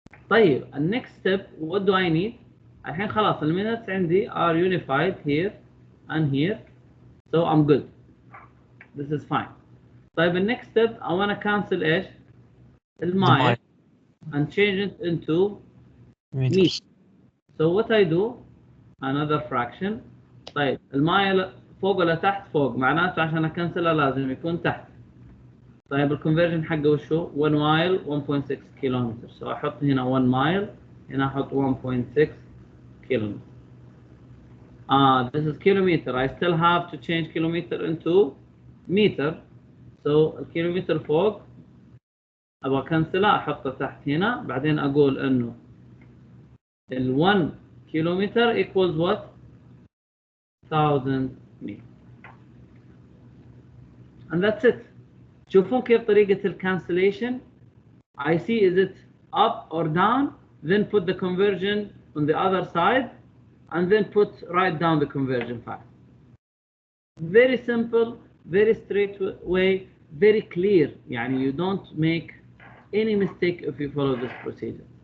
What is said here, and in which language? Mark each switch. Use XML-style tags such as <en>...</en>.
<en>طيب, the next step, what do I need?</en> <ar>الحين خلاص المينتس عندي</ar> <en>are unified here and here, so I'm good. This is fine. طيب, the next step I want to cancel ايش؟ المايل and change it into meters. So what I do, another fraction.</en> <ar>طيب, المايل فوق ولا تحت؟ فوق، معناته عشان اكنسلها لازم يكون تحت. طيب, الكونفرجن حقه وشو؟ 1 مايل 1.6 كيلومتر. So احط هنا 1 مايل، هنا احط 1.6 kilometer.</ar> <en>This is kilometer. I still have to change kilometer into meter.</en> <ar>So الكيلومتر فوق ابغى اكنسلها احطه تحت هنا، بعدين اقول انه ال</ar> <en>1 kilometer equals what? 1000 meters. And that's it.</en> <ar>شوفون كيف طريقة الكانسليشن.</ar> <en>I see is it up or down, then put the conversion on the other side, and then write down the conversion fact. Very simple, very straight way, very clear. يعني you don't make any mistake if you follow this procedure.</en>